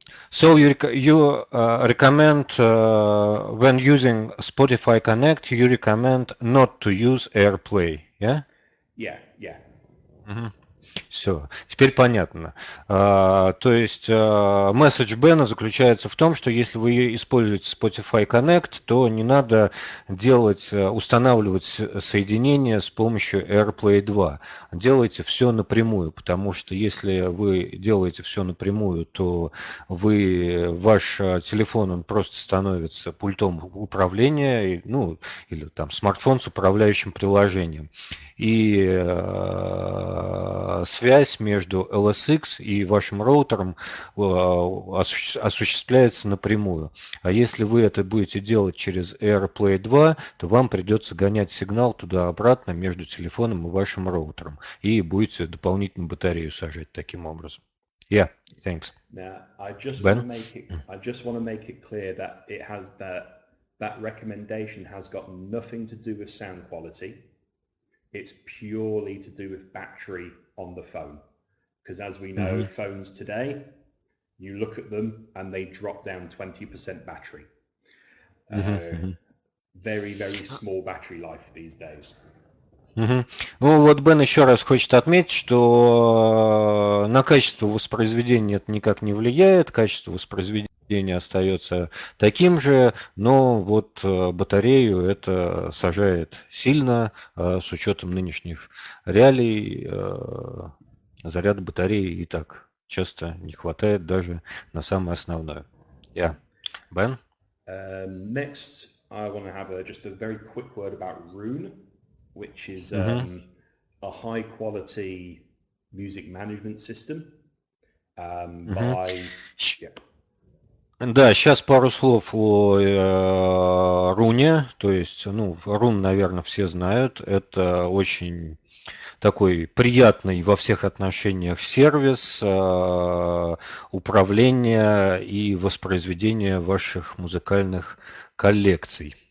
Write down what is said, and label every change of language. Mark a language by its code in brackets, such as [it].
[en] So you recommend, when using Spotify Connect, you recommend not to use AirPlay, yeah? Yeah. [ru] Все, теперь понятно. То есть месседж Бена заключается в том, что если вы используете Spotify Connect, то не надо устанавливать соединение с помощью AirPlay 2. Делайте все напрямую, потому что если вы делаете все напрямую, то ваш телефон он просто становится пультом управления, ну, или там смартфон с управляющим приложением. И связь между LSX и вашим роутером осуществляется напрямую. А если вы это будете делать через AirPlay 2, то вам придется гонять сигнал туда-обратно между телефоном и вашим роутером. И будете дополнительную батарею сажать таким образом. [en] Yeah, thanks. Now, I just Ben? want to make it clear that that recommendation has got nothing to do with sound quality. It's purely to do with battery on the phone. Because as we know, phones today, you look at them and they drop down 20% battery. Very, very small battery life these days. [ru] Ну вот Бен еще раз хочет отметить, что на качество воспроизведения это никак не влияет, качество воспроизведения остается таким же, но вот батарею это сажает сильно, с учетом нынешних реалий, заряда батареи и так часто не хватает даже на самое основное. [en] Yeah. Бен? Next, I want to have just a very quick word about Roon, which is a high quality music management system [ru] Да, сейчас пару слов о Руне. То есть, Рун, наверное, все знают. Это очень такой приятный во всех отношениях сервис управления и воспроизведения ваших музыкальных коллекций.